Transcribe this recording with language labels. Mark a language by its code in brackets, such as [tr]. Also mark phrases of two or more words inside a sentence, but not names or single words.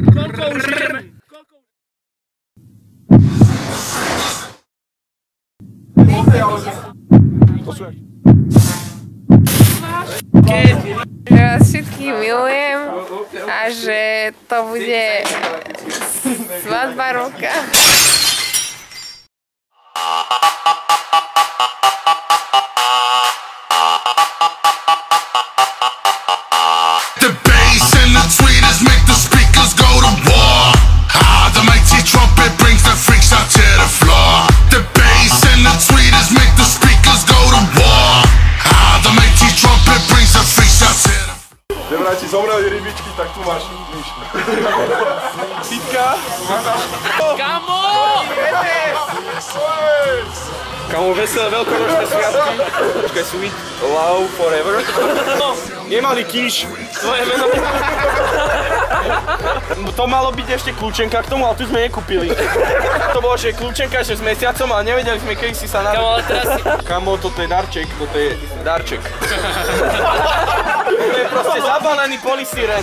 [sk] Že vás všetkých milujem a že to bude svadba roka. [en] The bass and the tweeters make the speakers go to war. The mighty trumpet brings the freaks out to the floor. The bass and the tweeters make the speakers go to war. The mighty trumpet brings the freaks out to the floor. [sk] Vraj ti zomreli rybičky, tak tu máš nič. Pítka. Kamo! Kamo, veselé veľkonočné sviatky. Počkaj, [en] sweet love forever. No, [sk] nemali kýš. Tvoje meno. To malo byť ešte kľúčenka k tomu, ale tu sme nekúpili. To bolo, že kľúčenka, že s mesiacom, ale nevedeli sme, kedy si sa narodil. Kamo, ale teraz si... Kamo, toto je darček, toto je darček. To je proste zabalený polystyren.